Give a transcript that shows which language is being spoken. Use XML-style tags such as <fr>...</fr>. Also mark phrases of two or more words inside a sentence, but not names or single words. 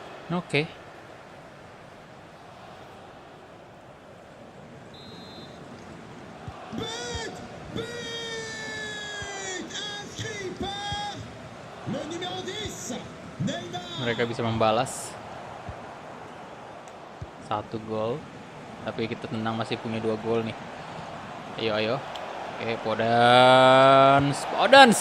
<id>Oke.</id> <fr>But! Inscrit par le numéro 10, Neymar.</fr> <id>Mereka bisa membalas 1 gol. Tapi kita tenang, masih punya 2 gol nih. Ayo. Oke, Podence.</id>